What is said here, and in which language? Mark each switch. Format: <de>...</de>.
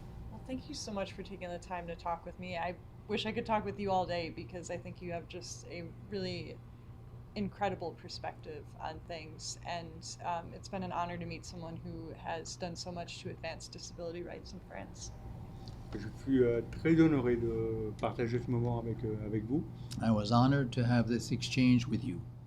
<en>Well, thank you so much for taking the time to talk with me. I wish I could talk with you all day because I think you have just a really incredible perspective on things, and it's been an honor to meet someone who has done so much to advance disability rights in France.</en> <fr>Je suis très honoré de partager ce moment avec vous.</fr> <en>I was honored to have this exchange with you.</en>